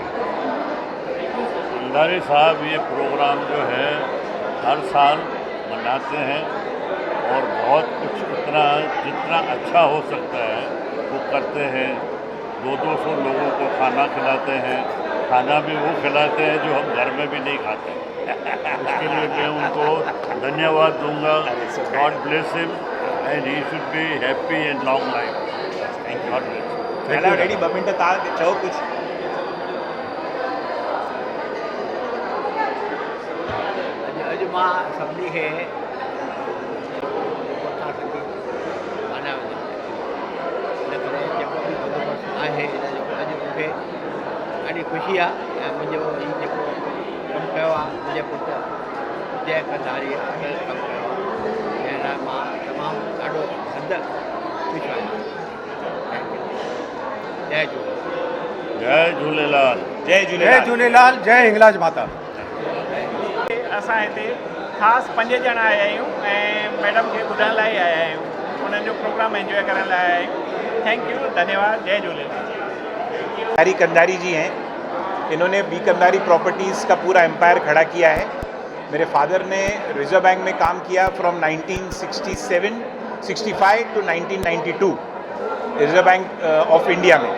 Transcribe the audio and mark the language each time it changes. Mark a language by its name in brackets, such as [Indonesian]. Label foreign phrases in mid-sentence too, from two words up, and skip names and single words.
[Hindi] कंदारी साहब ये प्रोग्राम जो है हर साल मनाते हैं और बहुत कुछ जितना अच्छा हो सकता है वो करते हैं। 200 लोगों को खाना खिलाते हैं। खाना भी वो खिलाते हैं जो हम घर में भी नहीं खाते। उसके लिए मैं उनको धन्यवाद दूंगा। [English] God bless him and he should be happy and long life. Thank you. God bless. [Sindhi] हेलो रेडी ॿ मिंट तव्हां चओ कुछ। अॼु मां सभिनी खे माना इन करे जेको बि बंदोबस्तु आहे हिनजो अॼु मूंखे ॾाढी ख़ुशी आहे। ऐं मुंहिंजो हीउ जेको कमु कयो आहे मुंहिंजे पुटु जय कंदारी कमु कयो आहे जंहिं लाइ मां तमामु ॾाढो हद ख़ुशि आहियां। जय झूलेलाल। जय झूलेलाल। जय जय झूलेलाल। झूलेलाल। जय हिंगलाज माता। असां हिते ख़ासि 5 ॼणा आया आहियूं ऐं मैडम खे ॿुधण लाइ आया आहियूं। उन्हनि जो प्रोग्राम एंजॉय करण लाइ आया आहियूं। [English] Thank you [Sindhi] धन्यवाद। जय झूलेलाल। [Hindi] बिहारी कंदारी जी हैं। इन्होंने बी कंदारी प्रॉपर्टीज़ का पूरा एम्पायर खड़ा किया है। मेरे फादर ने रिजर्व बैंक में काम किया [English] from 1965 to 1992 [Hindi] रिजर्व बैंक ऑफ इंडिया में।